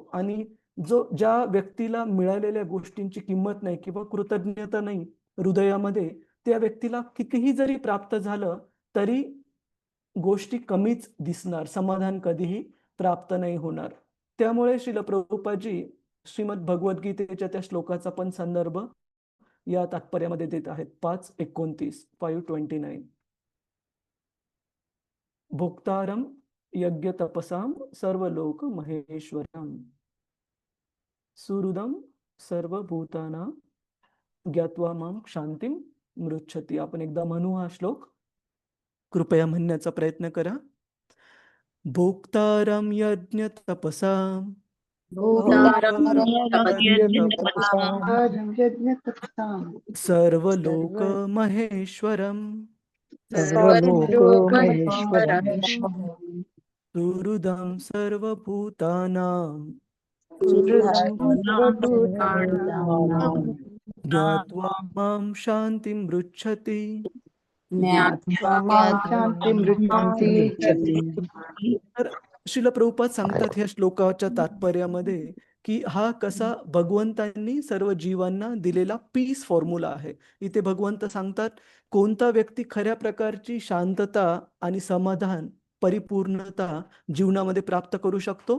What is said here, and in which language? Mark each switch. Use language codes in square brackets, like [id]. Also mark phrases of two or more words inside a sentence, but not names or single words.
[mr] आणि ज्या व्यक्तीला मिळालेल्या गोष्टींची किंमत नाही किंवा कृतज्ञता नाही हृदयामध्ये, त्या व्यक्तीला कितीही जरी प्राप्त झालं, तरी गोष्टी कमीच दिसणार. समाधान कधीही प्राप्त नाही होणार. त्यामुळे श्रील प्रभुपादजी श्रीमद भगवद्गीतेच्या त्या श्लोकाचा पण संदर्भ या तात्पर्यामध्ये देत आहेत. [sa] 5:29 5:29 भोक्तारं यज्ञतपसां सर्वलोक महेश्वरं सुहृदं सर्वभूतानां ज्ञात्वा मां शांतिं मृच्छति. [mr] आपण एकदा म्हणू हा श्लोक. कृपया म्हणण्याचा प्रयत्न करा. [sa] भोक्तारं यज्ञतपसां सर्वलोक महेश्वरं सर्वलोक महेश्वरं सुहृदं सर्वभूतानां ज्ञात्वा मां शान्तिं मृच्छति. [mr] तर श्रील प्रभुपाद सांगतात ह्या श्लोकाच्या तात्पर्यामध्ये, की हा कसा भगवंतांनी सर्व जीवांना दिलेला [en] peace formula [mr] आहे. इथे भगवंत सांगतात, कोणता व्यक्ती खऱ्या प्रकारची शांतता आणि समाधान, परिपूर्णता जीवनामध्ये प्राप्त करू शकतो?